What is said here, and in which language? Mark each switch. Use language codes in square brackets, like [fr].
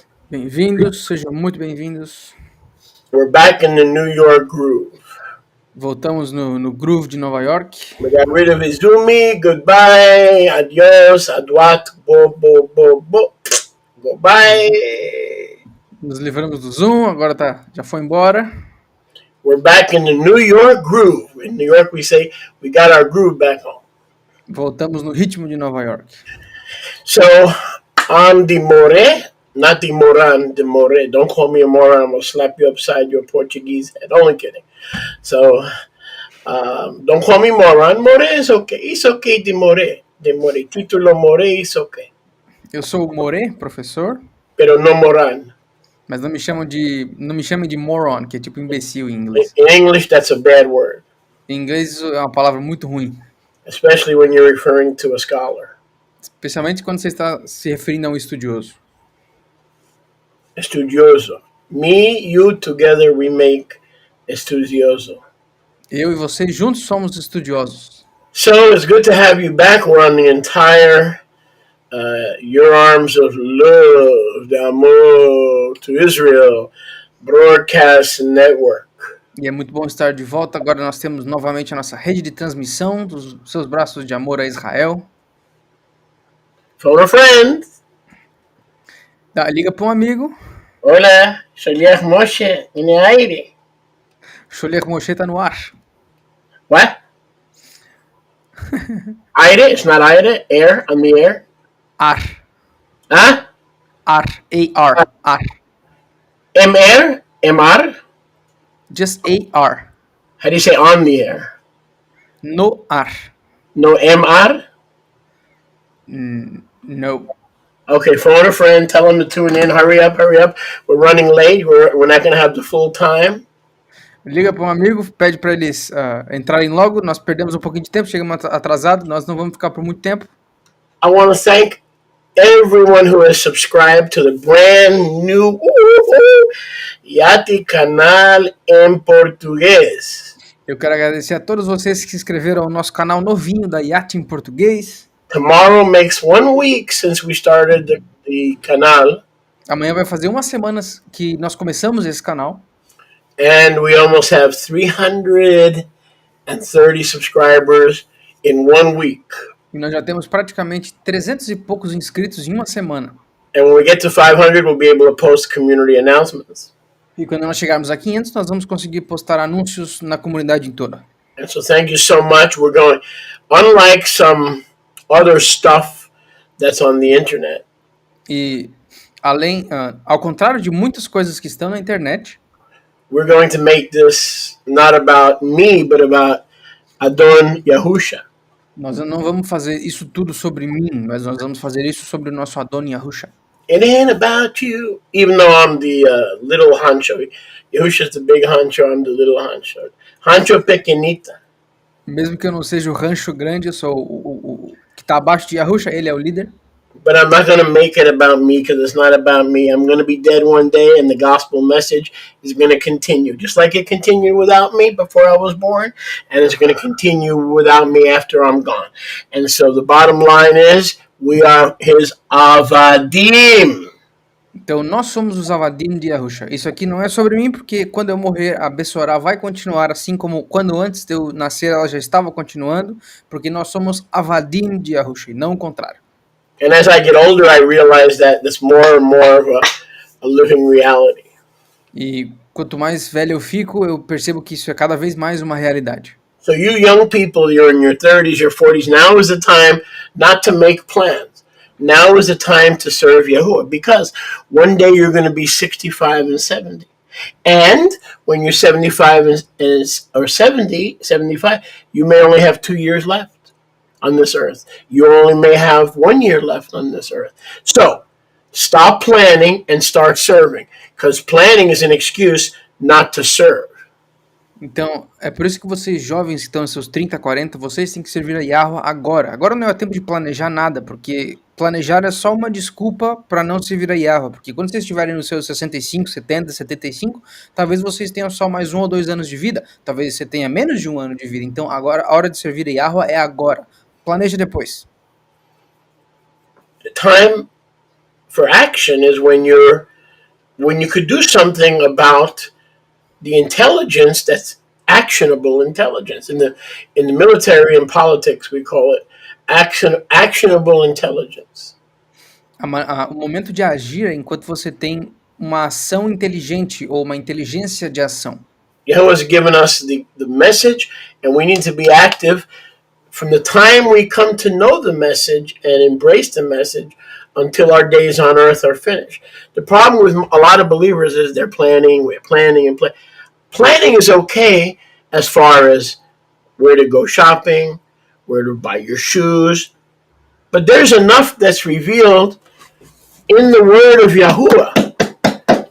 [pt] Bem-vindos, sejam muito bem-vindos. [en] We're back in the New York groove. [pt] Voltamos no groove de Nova York. [en] We got rid of Izumi. Goodbye, adios, adwat, bo, bo, bo, bo. Goodbye. [pt] Nos livramos do Zoom, agora já foi embora. [en] We're back in the New York groove. In New York we say we got our groove back on. [pt] Voltamos no ritmo de Nova York. [en] So, I'm the More, not the Moran, the More. Don't call me a moron. I'm going to slap you upside your Portuguese head. Only kidding. So, don't call me moron. More is okay. It's okay, the More. The More. Título More is okay. [pt] Eu sou o More, professor. [es] Pero no moran. [pt] Mas não me chamem de moron, que é tipo imbecil em inglês. [en] In English, that's a bad word. [pt] Em inglês é uma palavra muito ruim. [en] Especially when you're referring to a scholar. [pt] Especialmente quando você está se referindo a um estudioso. [en] Estudioso. Me, you, together we make estudioso. [pt] Eu e você juntos somos estudiosos. [en] So it's good to have you back. We're on the entire Your Arms of Love, the Amor to Israel Broadcast Network. [pt] E é muito bom estar de volta. Agora nós temos novamente a nossa rede de transmissão dos seus braços de amor a Israel. [en] Phone a friend. [pt] Liga para um amigo. [en] Hola, Shaliach Moshe, in the aire. [pt] Sholiach Moshe tá no ar. [en] What? Aire? It's not aire. Air, on the air. [pt] Ar. Huh? Ar. A-R. Ar. M-air? M-R? [en] Just A-R. How do you say on the air? [pt] No ar. No M-R? No. [en] Okay, phone a friend, tell them to tune in. Hurry up, hurry up. We're running late. We're not going to have the full time. [pt] Liga para um amigo, pede para eles entrarem logo. Nós perdemos um pouquinho de tempo, chegamos atrasados. Nós não vamos ficar por muito tempo. [en] I want to thank everyone who has subscribed to the brand new Yati [pt] canal em português. Eu quero agradecer a todos vocês que se inscreveram ao nosso canal novinho da Yati em português. [en] Tomorrow makes 1 week since we started the canal. [pt] Amanhã vai fazer 1 semana que nós começamos esse canal. [en] And we almost have 330 subscribers in 1 week. [pt] E nós já temos praticamente 300 e poucos inscritos em 1 semana. [en] And when we get to 500, we'll be able to post community announcements. [pt] E quando nós chegarmos a 500, nós vamos conseguir postar anúncios na comunidade toda. [en] And so thank you so much. We're going, unlike some other stuff that's on the internet. [pt] E ao contrário de muitas coisas que estão na internet, [en] we're going to make this not about me, but about Adon Yahusha. [pt] Nós não vamos fazer isso tudo sobre mim, mas nós vamos fazer isso sobre o nosso Adon Yahusha. [en] It ain't about you, even though I'm the little honcho. Yahusha's the big honcho, I'm the little honcho. Honcho pequenita. [pt] Mesmo que eu não seja o rancho grande, eu sou o que está abaixo de Yahusha, ele é o líder. [en] But I'm not going to make it about me because it's not about me. I'm going to be dead one day and the gospel message is going to continue. Just like it continued without me before I was born, and it's going to continue without me after I'm gone. And so the bottom line is, we are his avadim. [pt] Então nós somos os avadim de Yahusha. Isso aqui não é sobre mim, porque quando eu morrer, a Bessorá vai continuar assim como quando antes de eu nascer ela já estava continuando, porque nós somos avadim de Yahusha, e não o contrário. [en] And as I get older, I realize that that's more and more of a living reality. [pt] E quanto mais velho eu fico, eu percebo que isso é cada vez mais uma realidade. [en] So you young people, you're in your 30s, your 40s, now is the time not to make plans. Now is the time to serve Yahuwah, because one day you're going to be 65 and 70. And when you're 75 or 70, 75, you may only have 2 years left on this earth. You only may have 1 year left on this earth. So stop planning and start serving, because planning is an excuse not to serve. [pt] Então, é por isso que vocês jovens que estão nos seus 30, 40, vocês têm que servir a Yahweh agora. Agora não é tempo de planejar nada, porque planejar é só uma desculpa para não servir a Yahweh. Porque quando vocês estiverem nos seus 65, 70, 75, talvez vocês tenham só mais 1 ou 2 anos de vida. Talvez você tenha menos de 1 ano de vida. Então, agora a hora de servir a Yahweh é agora. Planeja depois. [en] The time for action is when you could do something about the intelligence that's actionable intelligence. In the military and politics, we call it actionable intelligence. [pt] O momento de agir é enquanto você tem uma ação inteligente ou uma inteligência de ação. [en] Yahweh has given us the message, and we need to be active from the time we come to know the message and embrace the message until our days on earth are finished. The problem with a lot of believers is we're planning and planning. Planning is okay as far as where to go shopping, where to buy your shoes, but there's enough that's revealed in the word of Yahuwah.